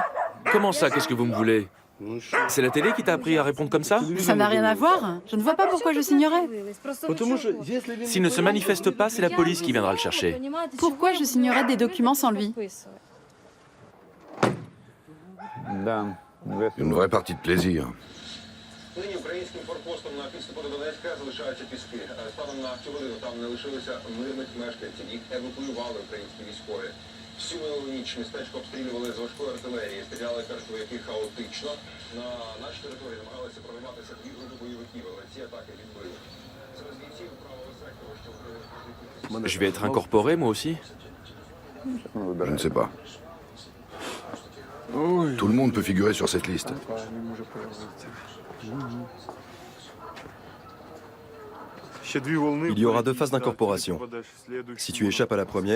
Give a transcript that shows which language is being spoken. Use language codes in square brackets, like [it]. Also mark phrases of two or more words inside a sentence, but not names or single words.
[fr] Comment ça, qu'est-ce que vous me voulez? C'est la télé qui t'a appris à répondre comme ça? Ça n'a rien à voir. Je ne vois pas pourquoi je signerais. S'il ne se manifeste pas, c'est la police qui viendra le chercher. Pourquoi je signerais des documents sans lui? Une vraie partie de plaisir. [uk] Нині українським форпостом на підступу до Донецька залишаються піски. Станом на цю годину там не лишилося мирних мешканців. Їх евакуювали українські військові. Всю минулу ніч містечко обстрілювали з важкої артилерії. Стріляли першовики хаотично. На нашій території намагалися прорватися дві групи бойовиків, але ці атаки відбили. Серед бійців правого сектору, що [fr] Je vais être incorporé, moi aussi? Je ne sais pas. Tout le monde peut figurer sur cette liste. Il y aura 2 phases d'incorporation. Si tu échappes à la première...